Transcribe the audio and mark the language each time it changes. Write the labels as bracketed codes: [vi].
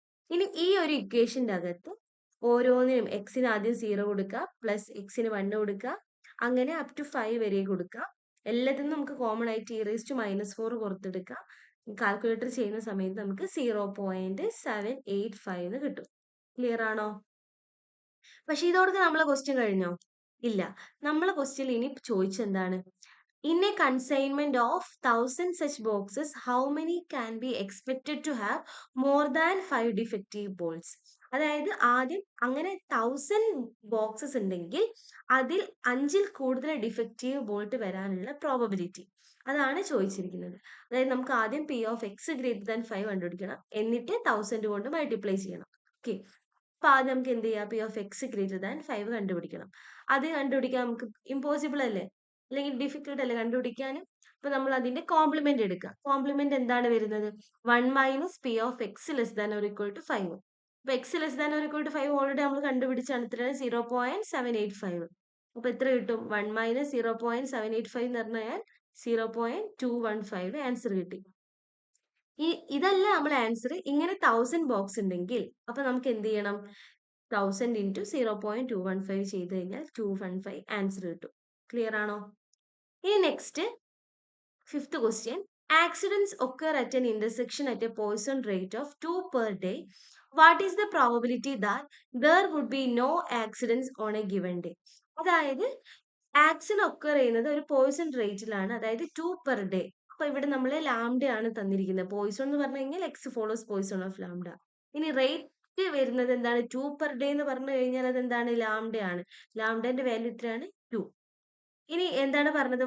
[ml] ഇനി ഈ ഒരു ഇക്വേഷന്റെ അകത്ത് ഓരോന്നിനും എക്സിന് ആദ്യം 0 കൊടുക്കുക, പ്ലസ് എക്സിന് 1 കൊടുക്കുക, അങ്ങനെ അപ് ടു 5 വരെ കൊടുക്കുക. എല്ലാത്തിനും നമുക്ക് കോമൺ ആയിട്ട് ഇ റേസ് ടു -4 പുറത്തെടുക്കാം. കാൽക്കുലേറ്റർ ചെയ്യുന്ന സമയത്ത് നമുക്ക് 0.785 എന്ന് കിട്ടും. ക്ലിയർ ആണോ? പക്ഷെ ഇതോടെ നമ്മളെ ക്വസ്റ്റ്യൻ കഴിഞ്ഞോ? ഇല്ല. നമ്മളെ ക്വസ്റ്റ്യൻ ഇനി ചോദിച്ചെന്താണ്? [en] In a consignment of 1000 such boxes, how many can be expected to have more than 5 defective bolts? [ml] അതായത് ആദ്യം അങ്ങനെ 1000 ബോക്സസ് ഉണ്ടെങ്കിൽ അതിൽ 5ൽ കൂടുതൽ ഡിഫക്റ്റീവ് ബോൾട്ട് വരാനുള്ള പ്രോബബിലിറ്റി അതാണ് ചോദിച്ചിരിക്കുന്നത്. അതായത് നമുക്ക് ആദ്യം P of X greater than 5 കണ്ടുപിടിക്കണം, എന്നിട്ട് 1000 കൊണ്ട് മൾട്ടിപ്ലൈ ചെയ്യണം. ഓക്കെ, അപ്പൊ ആദ്യം നമുക്ക് എന്ത് ചെയ്യാം? P of X greater than 5 കണ്ടുപിടിക്കണം. അത് കണ്ടുപിടിക്കാൻ നമുക്ക് ഇമ്പോസിബിൾ അല്ലേ, അല്ലെങ്കിൽ ഡിഫിക്കൽട്ട് അല്ലേ കണ്ടുപിടിക്കാൻ? അപ്പൊ നമ്മൾ അതിന്റെ കോംപ്ലിമെന്റ് എടുക്കുക. കോംപ്ലിമെന്റ് എന്താണ് വരുന്നത്? 1 minus P of X less than or equal to 5. അപ്പൊ X less than or equal to 5 already നമ്മൾ കണ്ടുപിടിച്ചാണ്. എത്രയാണ്? 0.785. അപ്പൊ എത്ര കിട്ടും? 1 മൈനസ് 0.785 എന്ന് പറഞ്ഞാൽ 0.215 ആൻസർ കിട്ടി. ഇതല്ല നമ്മൾ ആൻസർ. ഇങ്ങനെ 1000 ബോക്സ് ഉണ്ടെങ്കിൽ അപ്പൊ നമുക്ക് എന്ത് ചെയ്യണം? 1000 ഇൻറ്റു 0.215 ചെയ്ത് കഴിഞ്ഞാൽ 215 ആൻസർ കിട്ടും. ക്ലിയർ ആണോ? [en] ഇനി next 5th question. Accidents occur at an intersection at a Poisson rate of 2 per day. What is the probability that there would be no accidents on a given day? [ml] അതായത് accident occur ചെയ്യുന്നത് ഒരു Poisson റേറ്റിലാണ്, അതായത് 2 per day. അപ്പൊ ഇവിടെ നമ്മൾ lambda ആണ് തന്നിരിക്കുന്നത്. Poisson എന്ന് പറഞ്ഞു കഴിഞ്ഞാൽ [en] X follows Poisson of lambda. [ml] ഇനി റേറ്റ് വരുന്നത് എന്താണ്? 2 പെർ ഡേ എന്ന് പറഞ്ഞു കഴിഞ്ഞാൽ അത് എന്താണ്? ലാംഡ ആണ്. ലാംഡന്റെ വാല്യൂ എത്രയാണ്? 2. ഇനി എന്താണ് പറഞ്ഞത്?